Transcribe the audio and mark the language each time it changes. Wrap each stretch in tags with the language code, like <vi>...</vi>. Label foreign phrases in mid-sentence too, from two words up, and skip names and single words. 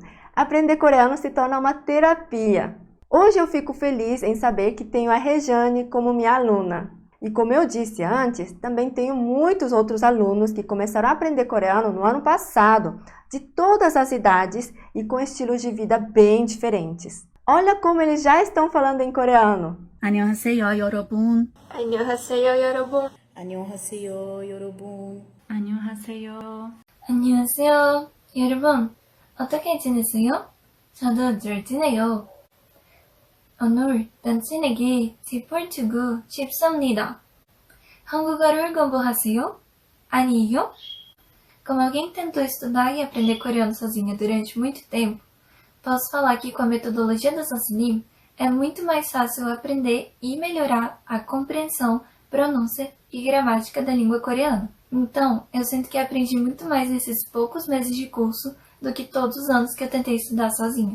<pt>Aprender coreano se torna uma terapia. Hoje eu fico feliz em saber que tenho a Rejane como minha aluna. E como eu disse antes, também tenho muitos outros alunos que começaram a aprender coreano no ano passado, de todas as idades e com estilos de vida bem diferentes. Olha como eles já estão falando em coreano.</pt> <ko>안녕하세요, 여러분. 안녕하세요, 여러분. 안녕하세요, 여러분. 안녕하세요. 안녕하세요. 여러분, 어떻게 지내세요? 저도 잘 지내요. 오늘 당신에게 팁을 주고 싶습니다. 한국어를 공부하세요? 아니요?</ko> <pt>Como alguém tentou estudar e aprender coreano sozinha durante muito tempo, posso falar que com a metodologia da Sansinim é muito mais fácil aprender e melhorar a compreensão, pronúncia e gramática da língua coreana. Então, eu sinto que aprendi muito mais nesses poucos meses de curso do que todos os anos que eu tentei estudar sozinha.</pt>